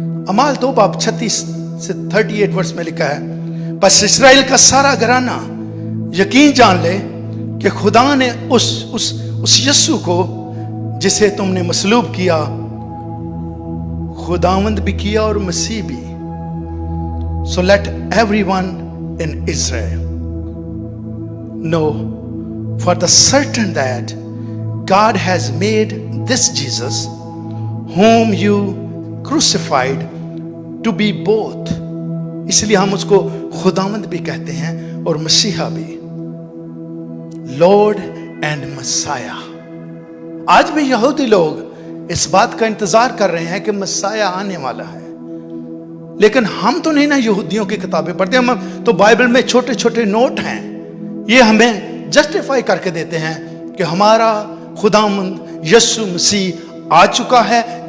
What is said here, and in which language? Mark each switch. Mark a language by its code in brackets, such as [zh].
[hi] अमाल 2 बाब 36 से 38 वर्ष में लिखा है, बस इसराइल का सारा घराना यकीन जान ले कि खुदा ने उस यस्सु को जिसे तुमने मसलूब किया, खुदावंद भी किया और मसीह भी। [en] So let everyone in Israel know for the certain that God has made this Jesus whom you crucified to be both। [hi] इसलिए हम उसको खुदावंद भी कहते हैं और मसीहा भी, [en] Lord and messiah. [hi] आज भी यहूदी लोग इस बात का इंतजार कर रहे हैं कि मसाया आने वाला है, लेकिन हम तो नहीं ना यहूदियों की किताबें पढ़ते, हम तो बाइबल में छोटे छोटे नोट हैं, ये हमें जस्टिफाई करके देते हैं कि हमारा खुदावंद यीशु मसीह आ चुका है।